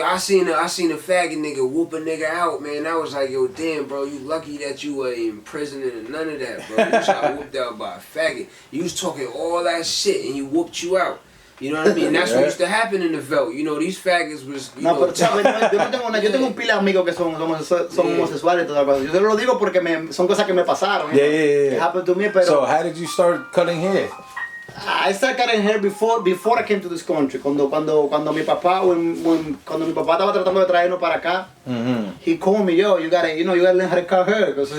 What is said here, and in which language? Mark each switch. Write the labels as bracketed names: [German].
[English] I seen a faggot nigga whoop a nigga out, man. I was like, yo, damn, bro, you lucky that you were in prison and none of that, bro. You got whooped out by a faggot. You was talking all that shit and you whooped you out. You know what I mean? That's what used to happen in the Velt. You know, these faggots was. [Spanish] No, pero ¿sabes? Yo tengo un pila de amigos que son homosexuales y toda la cosa. Yo te lo digo porque son cosas que me pasaron. [English] Yeah. It happened to me, pero. So how did you start cutting hair? I started cutting hair before I came to this country. [Spanish] Cuando mi papá estaba tratando de traernos para acá, [English] he called me, yo, you gotta learn how to cut hair.